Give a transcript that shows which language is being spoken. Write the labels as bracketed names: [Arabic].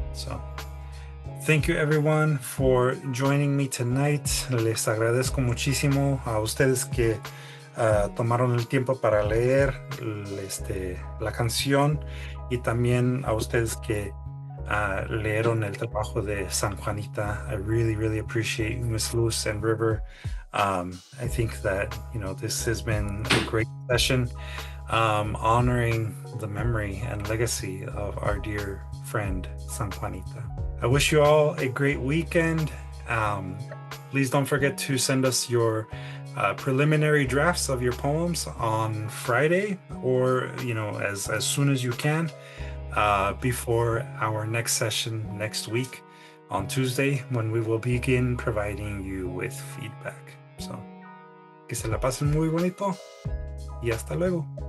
[English] So thank you everyone for joining me tonight. [Spanish] Les agradezco muchísimo a ustedes que tomaron el tiempo para leer la canción, y también a ustedes que leyeron el trabajo de San Juanita. [English] I really appreciate Miss Luz and River. I think that this has been a great session, honoring the memory and legacy of our dear friend San Juanita. I wish you all a great weekend. Please don't forget to send us your preliminary drafts of your poems on Friday, or as soon as you can, before our next session next week on Tuesday, when we will begin providing you with feedback. So, [Spanish] que se la pasen muy bonito y hasta luego.